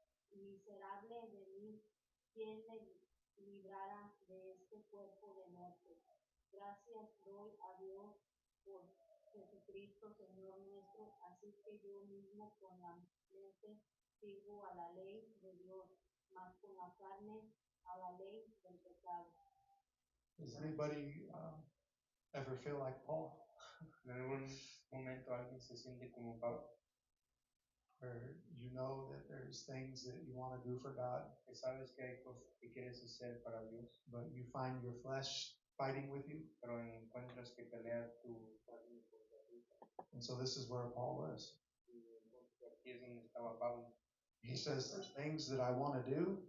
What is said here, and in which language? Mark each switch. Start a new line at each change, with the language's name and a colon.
Spanish: Miserable de mí, ¿quién me librará de este cuerpo de muerte? Gracias doy a Dios por Jesucristo, Señor nuestro, así que yo mismo con la mente sirvo a la ley de Dios, mas con la carne a la ley del pecado.
English: Does anybody ever feel like Paul?
Spanish: En algún momento alguien se siente como Pablo,
English: Where you know that there's things that you want to do for God,
Spanish: que sabes que hay cosas que quieres hacer para Dios,
English: but you find your flesh fighting with you?
Spanish: pero encuentras que pelea tu carne contra ti.
English: And so this is where Paul was.
Spanish: Y entonces aquí es donde estaba Pablo.
English: He says there's things that I want to do,